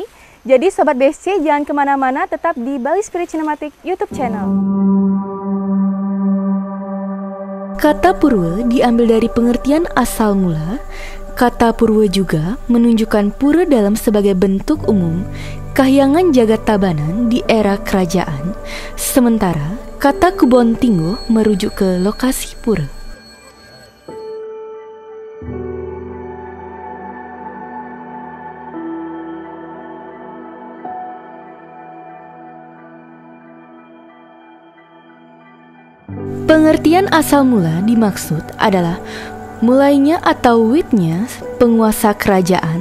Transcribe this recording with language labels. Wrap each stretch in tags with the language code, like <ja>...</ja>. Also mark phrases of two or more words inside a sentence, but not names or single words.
<id>Jadi Sobat BSC jangan kemana-mana, tetap di Bali Spirit Cinematic YouTube Channel. Kata purwa diambil dari pengertian asal mula. Kata purwa juga menunjukkan pura dalam sebagai bentuk umum kahyangan jagat Tabanan di era kerajaan. Sementara kata Kebon Tingguh merujuk ke lokasi pura. Pengertian asal mula dimaksud adalah mulainya atau witnya penguasa kerajaan.</id>